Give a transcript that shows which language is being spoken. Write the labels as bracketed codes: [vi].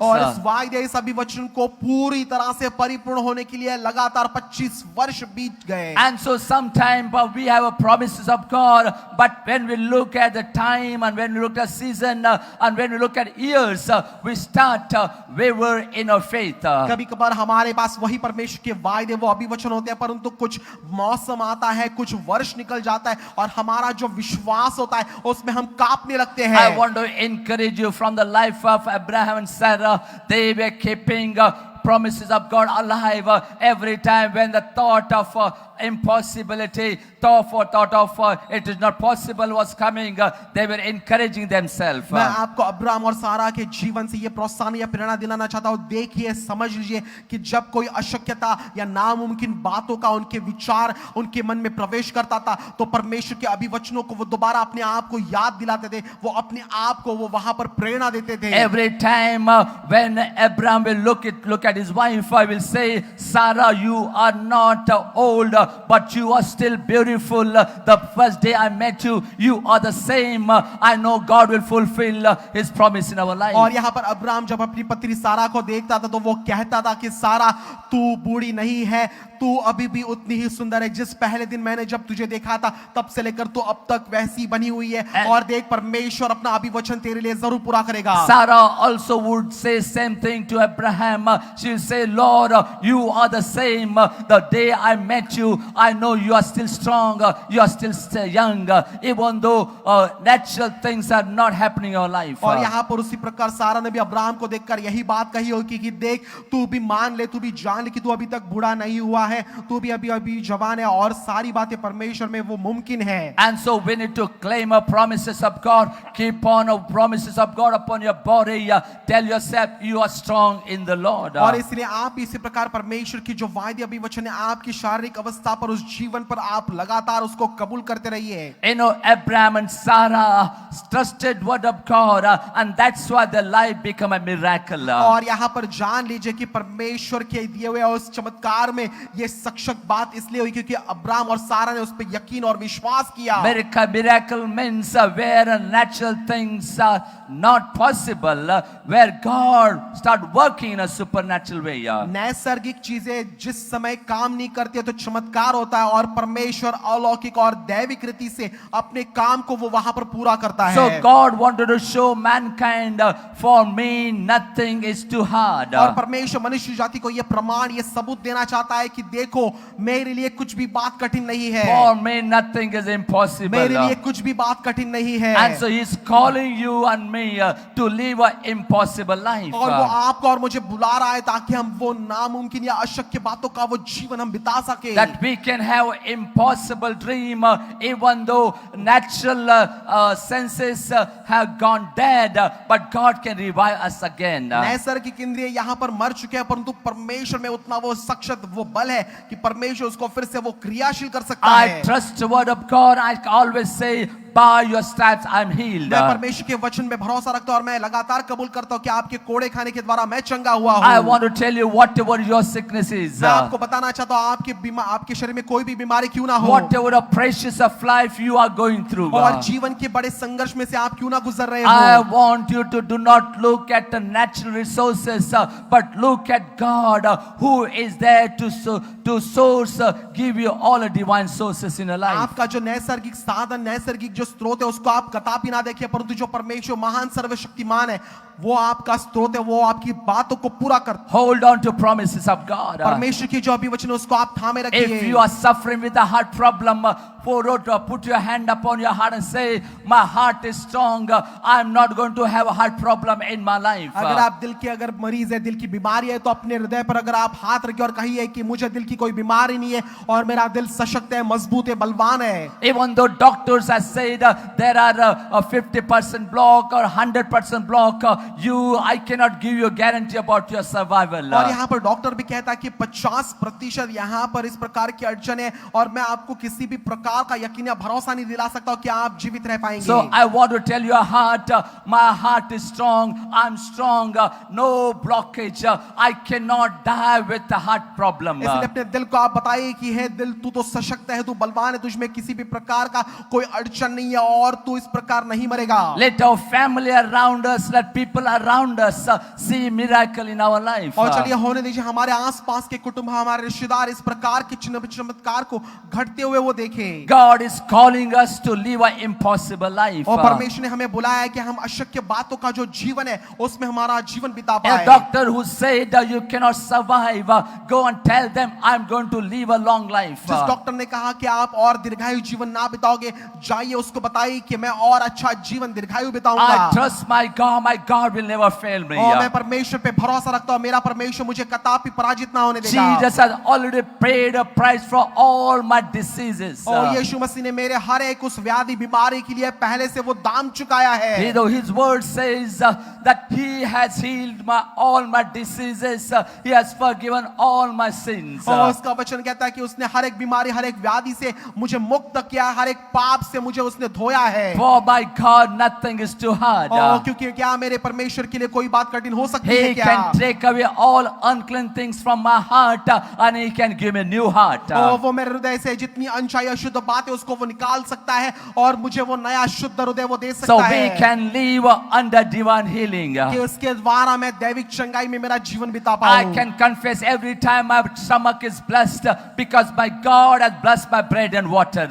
[hi] और इस वायदे, इस अभिवचन को पूरी तरह से परिपूर्ण होने के लिए लगातार 25 वर्ष बीत गए। [en] And so sometime we have a promises of God, but when we look at the time and when we look at season and when we look at years, we start waver in our faith. [hi] कभी कभार हमारे पास वही परमेश्वर के वायदे, वो अभिवचन होते हैं, परंतु कुछ मौसम आता है, कुछ वर्ष निकल जाता है और हमारा जो विश्वास होता है उसमें हम कांपने लगते हैं। [en] I want to encourage you from the life of Abraham and Sarah. They were keeping promises of God alive every time when the thought of impossibility, thought of it is not possible was coming, they were encouraging themselves. [hi] मैं आपको Abraham और सारा के जीवन से ये प्रोत्साहन या प्रेरणा दिलाना चाहता हूँ। देखिए, समझ लीजिए कि जब कोई अशक्यता या नामुमकिन बातों का उनके विचार उनके मन में प्रवेश करता था तो परमेश्वर के अभिवचनों को वो दोबारा अपने आप को याद दिलाते थे, वो अपने आप को वो वहां पर प्रेरणा देते थे। [en] Every time when Abraham will look at his wife, I will say, Sarah, you are not old, but you are still beautiful. The first day I met you, you are the same. I know God will fulfill His promise in our life. [hi] और यहाँ पर Abraham जब अपनी पत्नी सारा को देखता था तो वो कहता था कि सारा, तू बूढ़ी नहीं है, तू अभी भी उतनी ही सुंदर है। जिस पहले दिन मैंने जब तुझे देखा था तब से लेकर तू अब तक वैसी बनी हुई है और देख परमेश्वर अपना अभिवचन तेरे लिए जरूर पूरा करेगा। [en] Sarah also would say same thing to Abraham. She will say, Lord, you are the same. The day I met you, I know you are still strong, you are still young, even though natural things are not happening in your life. [hi] और यहाँ पर उसी प्रकार सारा ने भी Abraham को देखकर यही बात कही होगी कि देख, तू भी मान ले, तू भी जान ले कि तू अभी तक बूढ़ा नहीं हुआ है, तू भी अभी जवान है और सारी बातें परमेश्वर में वो मुमकिन है। [en] And so we need to claim our promises of God. Keep on our promises of God upon your body. Tell yourself you are strong in the Lord. [hi] और इसलिए आप इसी प्रकार परमेश्वर की जो वायदे अभिवचन है आपकी शारीरिक अवस्था पर, उस जीवन पर आप लगातार उसको कबूल करते रहिए। [en] You know, Abraham and Sarah trusted word of God, and that's why their life become a miracle. [hi] और यहाँ पर जान लीजिए कि परमेश्वर के दिए हुए उस चमत्कार में ये सक्षक बात इसलिए हुई क्योंकि अब्राहम और सारा ने उस पर यकीन और विश्वास किया। [en] Miracle means where natural things are not possible, where God start working in a supernatural way. [hi] नैसर्गिक चीजें जिस समय काम नहीं करती है तो चमत्कार होता है और परमेश्वर अलौकिक और दैविक रीति से अपने काम को वो वहां पर पूरा करता है। [en] So God wanted to show mankind, for me nothing is too hard. [hi] और परमेश्वर मनुष्य जाति को ये प्रमाण, ये सबूत देना चाहता है कि देखो, मेरे लिए कुछ भी बात कठिन नहीं है। [en] For me nothing is impossible. [hi] मेरे लिए कुछ भी बात कठिन नहीं है। [en] And so He's calling you and me to live an impossible life. [hi] और वो आपको और मुझे बुला रहा है ताकि हम वो नामुमकिन या अशक्य बातों का वो जीवन हम बिता सके। [en] That we can have impossible dream, even though natural senses have gone dead, but God can revive us again. [hi] नैसर्गिक इंद्रिय यहाँ पर मर चुके हैं, परंतु परमेश्वर में उतना वो सक्षम वो बल है कि परमेश्वर उसको फिर से वो क्रियाशील कर सकता है। [en] I trust the word of God. I always say, by your stripes I'm healed. [hi] मैं परमेश्वर के वचन में भरोसा रखता हूं और मैं लगातार कबूल करता हूं कि आपके कोड़े खाने के द्वारा मैं चंगा हुआ हूं। [en] I want to tell you, whatever your sickness is, [hi] मैं आपको बताना चाहता हूं आपके शरीर में कोई भी बीमारी क्यों ना हो, [en] whatever the precious of life you are going through, [hi] और जीवन के बड़े संघर्ष में से आप क्यों ना गुजर रहे [en] I [hi] हो, [en] want you to do not look at the natural resources, but look at God, who is there to source, give you all the divine sources in your life. [hi] आपका जो नैसर्गिक साधन, नैसर्गिक जो स्रोत है, उसको आप कदापि ना देखिए, परंतु जो परमेश्वर महान सर्वशक्तिमान है, वो आपका स्रोत है, वो आपकी बातों को पूरा करता है। [en] Hold on to promises of God. [hi] परमेश्वर की जो अभिवचन है उसको आप थामे रखिए। [en] If you are suffering with a heart problem, put your hand upon your heart and say, my heart is strong, I am not going to have a heart problem in my life. [hi] अगर आप दिल के अगर मरीज है, दिल की बीमारी है, तो अपने हृदय पर अगर आप हाथ रखिए और कहिए कि मुझे दिल की कोई बीमारी नहीं है और मेरा दिल सशक्त है, मजबूत है, बलवान है। [en] Even though doctors have said there are a 50% block or 100% block, I cannot give you a guarantee about your survival. [hi] और यहाँ पर डॉक्टर भी कहता है कि 50% यहाँ पर इस प्रकार की अड़चन है और मैं आपको किसी भी प्रकार का यकीन या भरोसा नहीं दिला सकता कि आप जीवित रह पाएंगे। [en] So I want to tell your heart, my heart is strong, I'm strong, no blockage, I cannot die with a heart problem. [hi] इसलिए अपने दिल को आप बताइए कि हे दिल, तू तो सशक्त है, तू बलवान है, तुझमें किसी भी प्रकार का कोई अड़चन नहीं है और तू इस प्रकार नहीं मरेगा। [en] Let our family around us, let people around us see miracle in our life. [hi] और चलिए होने दीजिए हमारे आसपास के कुटुंब, हमारे रिश्तेदार इस प्रकार के चमत्कार को घटते हुए वो देखें। [en] God is calling us to live an impossible life. [hi] और परमेश्वर ने हमें बुलाया है कि हम अशक्य बातों का जो जीवन है उसमें हमारा जीवन बिता पाए। [en] A doctor who said you cannot survive, go and tell them I'm going to live a long life. [hi] जिस डॉक्टर ने कहा कि आप और दीर्घायु जीवन ना बिताओगे, जाइए उसको बताइए कि मैं और अच्छा जीवन दीर्घायु बिताऊंगा। [en] I trust my God will never fail me. [hi] और मैं परमेश्वर पे भरोसा रखता हूँ, मेरा परमेश्वर मुझे कदापि पराजित ना होने देगा। [en] Jesus has already paid a price for all my diseases. [hi] और यीशु मसीह ने मेरे हर एक उस व्याधि बीमारी के लिए पहले से वो दाम चुकाया है। [en] His word says that he has healed all my diseases, he has forgiven all my sins. [hi] और उसका वचन कहता है कि उसने हर एक बीमारी, हर एक व्याधि से मुझे मुक्त किया, हर एक पाप से मुझे उसने धोया है। [en] For by God nothing is too hard. [hi] क्योंकि क्या मेरे परमेश्वर के लिए कोई बात कठिन हो सकती है [en] He [hi] क्या? [en] can take away all unclean things from my heart and he can give me a new heart. [hi] और वो मेरे हृदय से जितनी अनचाही अशुद्ध बात है उसको वो निकाल सकता है और मुझे वो नया शुद्ध हृदय वो दे [en] So [hi] सकता [en] we [hi] है [en] can live under divine healing. [hi] कि उसके द्वारा मैं दैविक चंगाई में मेरा जीवन बिता [en] I [hi] पाऊं। [en] can confess every time my stomach is blessed because my God has blessed my bread and water.